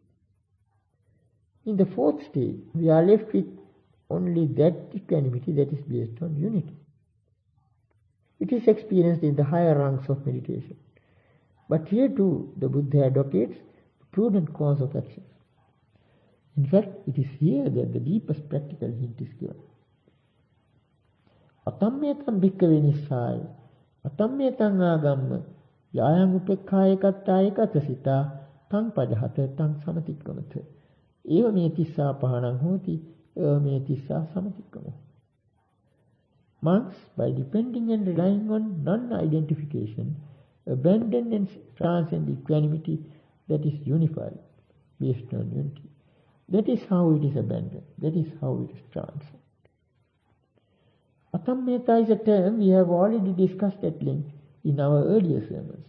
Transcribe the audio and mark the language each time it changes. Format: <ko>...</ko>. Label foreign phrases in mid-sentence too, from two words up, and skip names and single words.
<en>In the fourth stage, we are left with only that equanimity that is based on unity. It is experienced in the higher rungs of meditation. But here too, the Buddha advocates the prudent course of action. In fact, it is here that the deepest practical hint is given.</en> <pi>Atammetam bhikkhave nissāya, atammetam āgamma, yāyam upekkāya katasita, tang padahata, tang samatikkamata. Eva me tissa pahanang hoti, eva me tissa samatikkamo.</pi> <en>Monks, by depending and relying on non-identification, abandon and transcend equanimity that is unified, based on unity. That is how it is abandoned. That is how it is transcended. Atammeta is a term we have already discussed at length in our earlier sermons.</en>